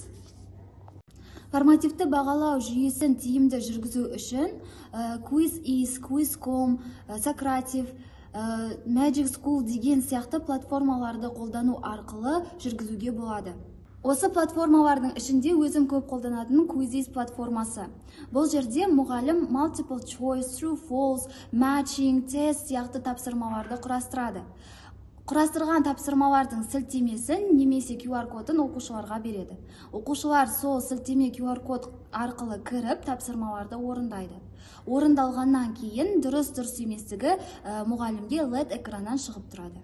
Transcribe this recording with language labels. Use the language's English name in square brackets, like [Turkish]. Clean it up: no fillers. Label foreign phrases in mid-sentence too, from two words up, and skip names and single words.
[Kazakh] Формативті бағалау жүйесін тиімді жүргізу үшін Quiz-is, Quiz.com, Socrative, Magic School деген сияқты платформаларды қолдану арқылы жүргізуге болады. Осы платформалардың ішінде өзім көп қолданатын Quiz-is платформасы. Бұл жерде мұғалім [English] multiple choice, true, false, matching, test [Kazakh] сияқты тапсырмаларды құрастырады. Құрастырған тапсырмалардың сілтемесін немесе QR кодын оқушыларға береді. Оқушылар сол сілтеме QR код арқылы кіріп тапсырмаларды орындайды. Орындалғаннан кейін дұрыс еместігі мұғалімге LED экраннан шығып тұрады.